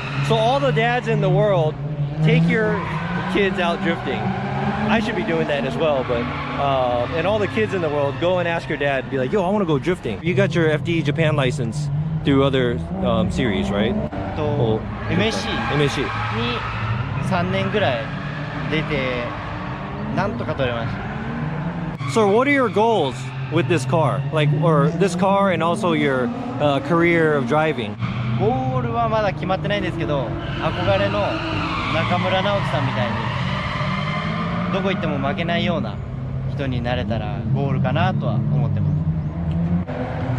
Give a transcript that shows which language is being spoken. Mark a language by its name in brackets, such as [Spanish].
[English] So all the dads in the world take your kids out drifting. I should be doing that as well, but and all the kids in the world go and ask your dad, be like, yo, I want to go drifting. You got your FD Japan license through other series, right? [Japanese] と MSC [English] MSC. [Japanese] に3年ぐらい出てなんとか取れました。 [English] So what are your goals with this car? Like, or this car and also your career of driving? [Japanese] ゴールはまだ決まってないんですけど、憧れの中村直樹さんみたいにどこ行っても負けないような人になれたらゴールかなとは思ってます。